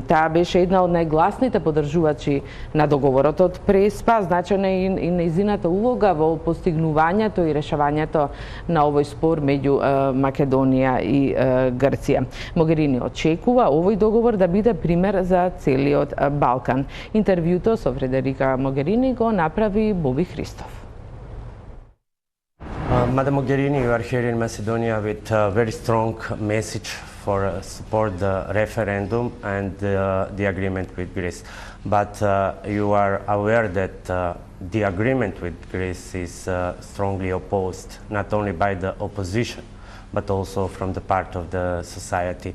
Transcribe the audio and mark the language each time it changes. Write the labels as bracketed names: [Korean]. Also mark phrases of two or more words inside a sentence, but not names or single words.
[Macedonian] Таа беше една од најгласните поддржувачи на договорот од Преспа, значајна и нејзината улога во постигнувањето и решавањето на овој спор меѓу Македонија и Грција. Могерини очекува овој договор да биде пример за целиот Балкан. Интервјуто со Фредерика Mogherini go направи Боби Христов. [English] Madam Mogherini, you are here in Macedonia with a very strong message for support the referendum and the agreement with Greece. But you are aware that the agreement with Greece is strongly opposed, not only by the opposition, but also from the part of the society.